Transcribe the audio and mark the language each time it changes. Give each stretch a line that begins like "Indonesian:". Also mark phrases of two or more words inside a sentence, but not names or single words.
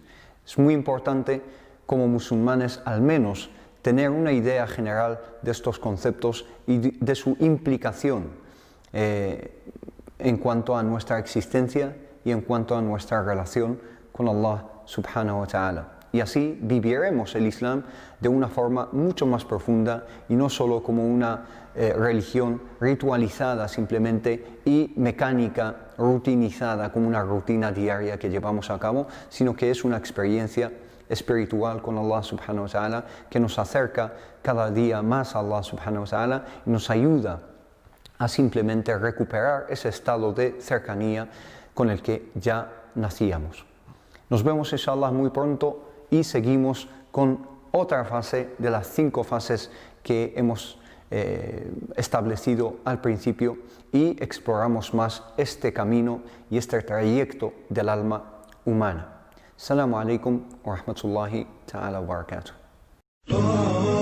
Spanish: Es muy importante, como musulmanes, al menos tener una idea general de estos conceptos y de su implicación en cuanto a nuestra existencia y en cuanto a nuestra relación con
Arabic: الله سبحانه وتعالى.
Spanish: Y así viviremos el Islam de una forma mucho más profunda, y no solo como una religión ritualizada simplemente y mecánica, rutinizada, como una rutina diaria que llevamos a cabo, sino que es una experiencia espiritual con
Arabic: الله سبحانه وتعالى
Spanish: que nos acerca cada día más a
Arabic: الله سبحانه وتعالى
Spanish: y nos ayuda a simplemente recuperar ese estado de cercanía con el que ya nacíamos. Nos vemos inshallah muy pronto, y seguimos con otra fase de las 5 fases que hemos establecido al principio, y exploramos más este camino y este trayecto del alma humana.
Arabic: السلام عليكم ورحمة الله تعالى وبركاته.